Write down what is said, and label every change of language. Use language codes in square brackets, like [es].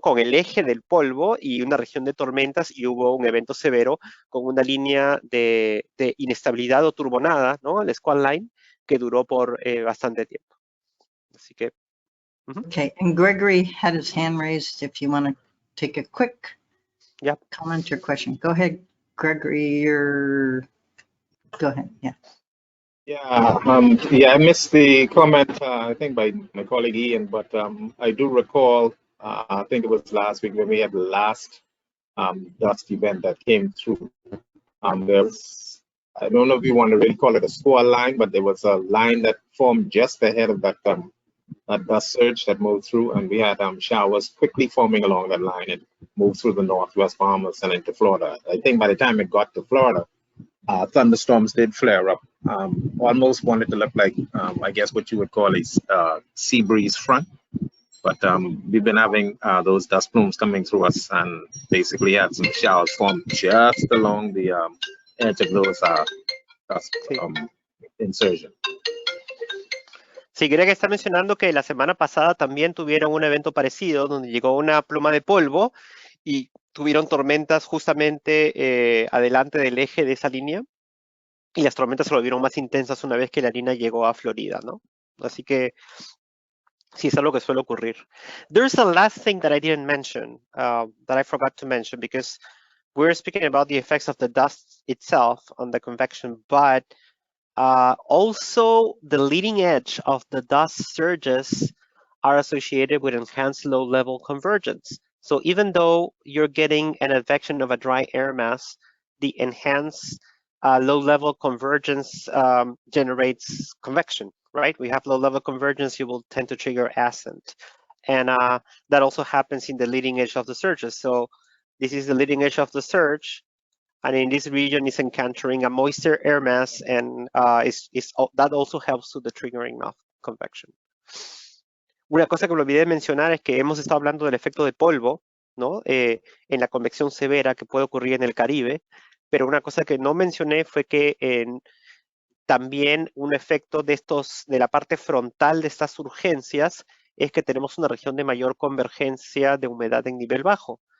[es] Con el eje del polvo y una región de tormentas, y hubo un evento severo con una línea de inestabilidad o turbonada, ¿no? El squall line, que duró por bastante tiempo. Así que... [en] Okay, and Gregory had his hand raised if you want to take a quick comment or question. Go ahead, Gregory, go ahead, yeah. Yeah, I missed the comment, I think by my colleague Ian, but I do recall, I think it was last week when we had the last dust event that came through. There's, I don't know if you want to really call it a squall line, but there was a line that formed just ahead of that dust surge that moved through, and we had showers quickly forming along that line and moved through the northwest Bahamas and into Florida. I think by the time it got to Florida, thunderstorms did flare up. Almost wanted to look like, I guess what you would call a sea breeze front. But we've been having those dust plumes coming through us, and basically had some showers formed just along the edge of those dust insertion. [es] Sí, creo que está mencionando que la semana pasada también tuvieron un evento parecido donde llegó una pluma de polvo y tuvieron tormentas justamente adelante del eje de esa línea, y las tormentas se volvieron más intensas una vez que la línea llegó a Florida, ¿no? Así que sí, es algo que suele ocurrir. [en] There's a last thing that I didn't mention, that I forgot to mention, because we're speaking about the effects of the dust itself on the convection, but also the leading edge of the dust surges are associated with enhanced low-level convergence. So even though you're getting an advection of a dry air mass, the enhanced low-level convergence generates convection, right? We have low-level convergence, you will tend to trigger ascent. And that also happens in the leading edge of the surges. So this is the leading edge of the surge, and in this region is encountering a moisture air mass, and that also helps to the triggering of convection. [es] Una cosa que me olvidé de mencionar es que hemos estado hablando del efecto de polvo, ¿no? En la convección severa que puede ocurrir en el Caribe, pero una cosa que no mencioné fue que también un efecto de la parte frontal de estas urgencias es que tenemos una región de mayor convergencia de humedad en nivel bajo.